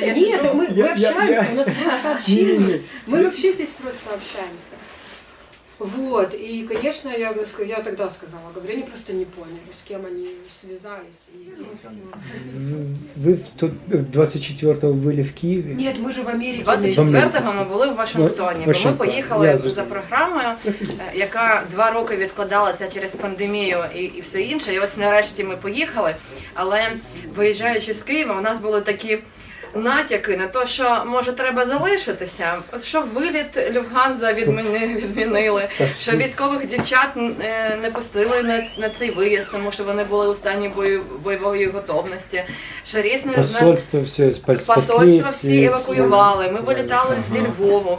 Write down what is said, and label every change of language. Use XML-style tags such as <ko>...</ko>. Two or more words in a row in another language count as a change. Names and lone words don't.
<ru>Нет, мы общаемся, у нас просто общение. Мы вообще здесь просто общаемся. Вот, и, конечно, я тогда сказала, говорю, они просто не поняли, с кем они связались. И</ru> <uk>Ви 24-го були в Києві?</uk> <ru>Нет, мы же в Америке.</ru> <uk>24-го ми були в Вашингтоні, бо ми поїхали за програмою, яка 2 роки відкладалася через пандемію і все інше. І ось нарешті ми поїхали, але виїжджаючи з Києва, у нас були такі натяки на те, що може треба залишитися, що виліт Люфтганза відмінили, що військових дівчат не пустили на цей виїзд, тому що вони були у стані бойової готовності, що різні посольства всі евакуювали, ми вилітали зі Львову.</uk>